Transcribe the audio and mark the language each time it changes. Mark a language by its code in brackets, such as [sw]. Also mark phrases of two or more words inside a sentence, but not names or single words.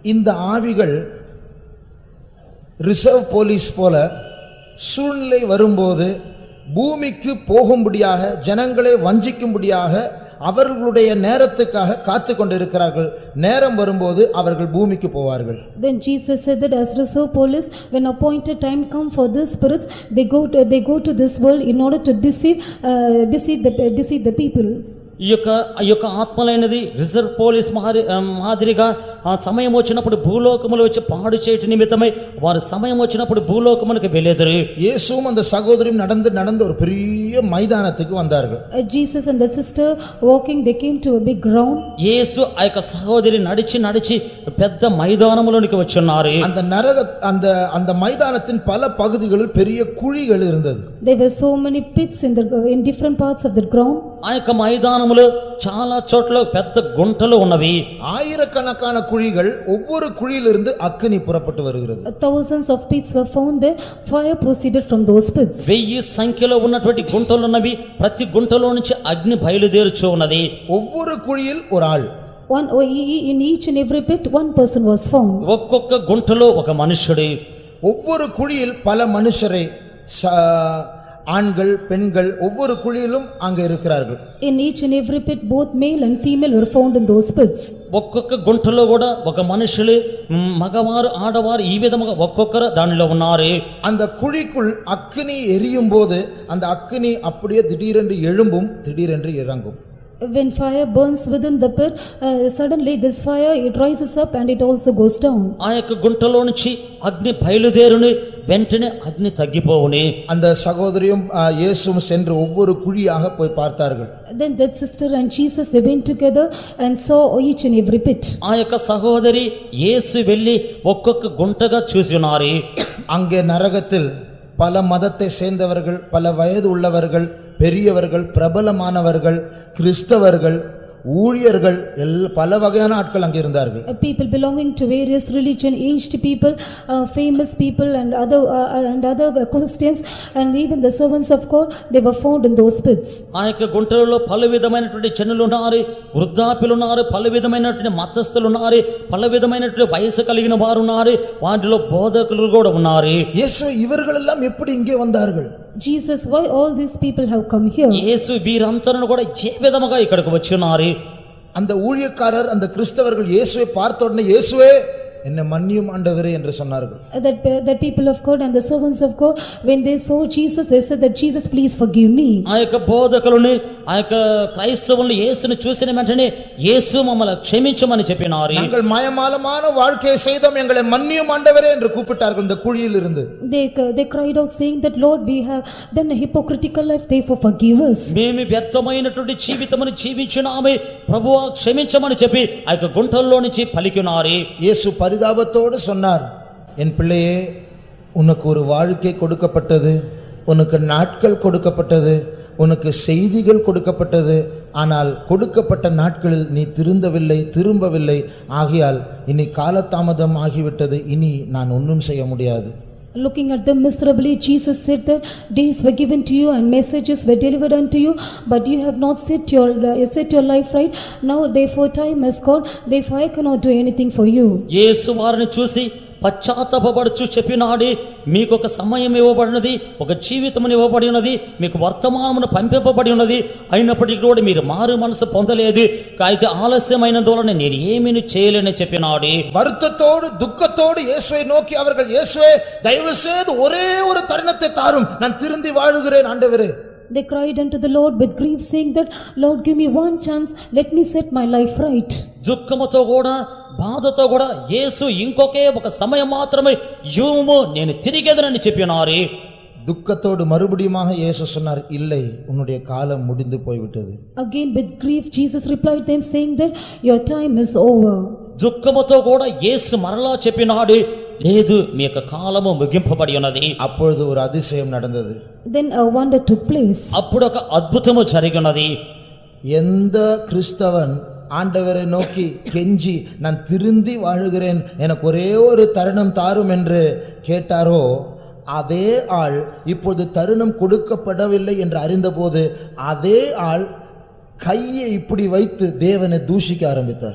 [ta] இந்த ஆவிகள் [en] reserve police [ta] போல சூழ்நிலை வரும்போது பூமிக்கு போகும்படியாக ஜனங்களை வஞ்சிக்கும்படியாக அவர்களுடைய நேரத்துக்காக காத்து கொண்டிருக்கிறார்கள். நேரம் வரும்போது அவர்கள் பூமிக்கு போவார்கள். [en] Then Jesus said that as reserve police, when appointed time come for the spirits, they go to this world in order to deceive the people. [te] ఈ యొక్క ఆత్మలైనది [en] reserve police [te] మాదిరిగా ఆ సమయం వచ్చినప్పుడు భూలోకములో వచ్చి పాడు చేయట నిమిత్తమై వారు సమయం వచ్చినప్పుడు భూలోకమునకు వెళ్ళేదరు. [ta] இயேசுவும் அந்த சகோதரியும் நடந்து ஒரு பெரிய மைதானத்துக்கு வந்தார்கள். [en] Jesus and the sister walking, they came to a big ground. [te] యేసు ఆ యొక్క సహోదరి నడిచి పెద్ద మైదానములోనికి వచ్చున్నారు. [ta] அந்த మైదాனத்தின் பல பகுதிகளில் பெரிய குழிகள் இருந்தது. [en] There were so many pits in different parts of the ground. [te] ఆ యొక్క మైదానములో చాలా చోట్ల పెద్ద గుంటలు ఉన్నవి. [ta] ஆயிரக்கணக்கான குழிகள், ஒவ்வொரு குழியிலிருந்து அக்கினி புறப்பட்டு வருகிறது. [en] Thousands of pits were found there. Fire proceeded from those pits. [te] 1000 సంఖ్యలో ఉన్నటువంటి గుంటలు ఉన్నవి. ప్రతి గుంటలో నుంచి అగ్ని బయలుదేరుచు ఉన్నది. [ta] ஒவ்வொரு குழியில் ஒரு ஆள். [en] In each and every pit one person was found. [te] ఒక్కొక్క గుంటలో ఒక మనుషుడు. [ta] ஒவ்வொரு குழியில் பல மனுஷரை, ஆண்கள் பெண்கள் ஒவ்வொரு குழியிலும் அங்க இருக்கிறார்கள். [en] In each and every pit both male and female were found in those pits. [te] ఒక్కొక్క గుంటలో కూడా ఒక మనుషులు, మగవారు ఆడవారు ఈ విధముగా ఒక్కొక్కరు దానిలో ఉన్నారు. [ta] அந்த குழிக்குள் அக்கினி எரியும் போது அந்த அக்கினி அப்படியே திடீரென்று எழும்பும், திடீரென்று இறங்கும். [en] When fire burns within the pit, suddenly this fire it rises up and it also goes down. [te] ఆ యొక్క గుంటలో నుంచి అగ్ని బయలుదేరుని, వెంటనే అగ్ని తగ్గిపోవుని. [ta] அந்த சகோதரியும் இயேசுவும் சென்று ஒவ்வொரு குழியாக போய் பார்த்தார்கள். [en] Then that sister and Jesus they went together and saw each and every pit. [te] ఆ యొక్క సహోదరి యేసు వెళ్ళి ఒక్కొక్క గుంటగా చూసి ఉన్నారు. [ta] அங்கே நரகத்தில் பல மதத்தை சேர்ந்தவர்கள், பல வயது உள்ளவர்கள், பெரியவர்கள், பிரபலமானவர்கள், கிறிஸ்தவர்கள், ஊழியர்கள், பல வகையான ஆட்கள் அங்கே இருந்தார்கள். [en] People belonging to various religion, aged people, famous people and other Christians and even the servants of God, they were found in those pits. [te] ఆ యొక్క గుంటలలో పలు విధమైనటువంటి జనులు ఉన్నారు, వృద్ధాప్యులు ఉన్నారు, పలు విధమైనటువంటి మతస్థులు ఉన్నారు, పలు విధమైనటువంటి వయసు కలిగిన వారు ఉన్నారు, వాటిలో బోధకులు కూడా ఉన్నారు. [ta] యేసు இவர்களெல்லாம் எப்படி இங்கே வந்தார்கள்? [en] Jesus, why all these people have come here? [te] యేసు వీరందరూ కూడా ఏ విధముగా ఇక్కడికి వచ్చి ఉన్నారు? [ta] அந்த ஊழியக்காரர், அந்த கிறிஸ்தவர்கள் இயேசுவை பார்த்த உடனே இயேசுவே என்னை மன்னியும் ஆண்டவரே என்று சொன்னார்கள். [en] That people of God and the servants of God, when they saw Jesus, they said that Jesus, please forgive me. [te] ఆ యొక్క బోధకులను, ఆ యొక్క క్రైస్తవులను యేసుని చూసిన వెంటనే యేసు మమ్మల్ని క్షమించమని చెప్పినారు. [ta] நாங்கள் மாயமாலமான வாழ்க்கையை செய்தோம், எங்களை மன்னியும் ஆண்டவரே என்று கூப்பிட்டார்கள் இந்த குழியில் இருந்து. [en] They cried out saying that Lord, we have done a hypocritical life, therefore forgive us. [te] మేము వ్యర్థమైనటువంటి జీవితమును జీవించినామే, ప్రభువా క్షమించమని చెప్పి ఆ యొక్క గుంటల్లో నుంచి పలికినారు. [ta] యేసు பரிதாபத்தோடு சொன்னார், என் பிள்ளையே, உனக்கு ஒரு வாழ்க்கை கொடுக்கப்பட்டது, உனக்கு நாட்கள் கொடுக்கப்பட்டது, உனக்கு செய்திகள் கொடுக்கப்பட்டது. ஆனால் கொடுக்கப்பட்ட நாட்களில் நீ திரும்பவில்லை. ஆகையால் இனி காலதாமதம் ஆகிவிட்டது, இனி நான் ஒன்றும் செய்ய முடியாது. [en] Looking at them miserably, Jesus said that days were given to you and messages were delivered unto you, but you have not set your life right. Now therefore time has gone, therefore I cannot do anything for you. [te] యేసు వారిని చూసి పశ్చాత్తాపపడుచు చెప్పినాడు, మీకు ఒక సమయం ఇవ్వబడినది, ఒక జీవితమును ఇవ్వబడి ఉన్నది, మీకు వర్తమానమును పంపింపబడి ఉన్నది, అయినప్పటికీ కూడా మీరు మారు మనసు పొందలేదు, అయితే ఆలస్యమైనందువలన నేను ఏమీ చేయలేని చెప్పినాడు. [ta] வருத்தத்தோடு துக்கத்தோடு இயேசுவை நோக்கி அவர்கள், இயேசுவே தயவு செய்து ஒரே ஒரு தருணத்தை தாரும், நான் திருந்தி வாழுகிறேன் ஆண்டவரே. [en] They cried unto the Lord with grief, saying that, Lord, give me one chance, let me set my life right. [te] దుఃఖముతో కూడా, బాధతో కూడా యేసు ఇంకొకే ఒక సమయం మాత్రమే యూము, నేను తిరిగేదనని చెప్పినారు. [ta] துக்கத்தோடு மறுபடியுமாக இயேசு சொன்னார், இல்லை, உன்னுடைய காலம் முடிந்து போய்விட்டது. [en] Again with grief Jesus replied them, saying that your time is over. [te] దుఃఖముతో కూడా యేసు మరలా చెప్పినాడు, లేదు, మీ యొక్క కాలము ముగింపబడి ఉన్నది. [ta] அப்பொழுது ஒரு அதிசயம் நடந்தது. [en] Then a wonder took place. [te] అప్పుడు ఒక అద్భుతము జరిగినది. [ta] எந்த கிறிஸ்தவன் ஆண்டவரை நோக்கி கெஞ்சி நான் திருந்தி வாழுகிறேன், எனக்கு ஒரே ஒரு தருணம் தாரும் என்று கேட்டாரோ, அதே ஆள் இப்போது தருணம் கொடுக்கப்படவில்லை என்று அறிந்தபோது அதே ஆள் கையை இப்படி வைத்து தேவனை தூஷிக்க ஆரம்பித்தார்.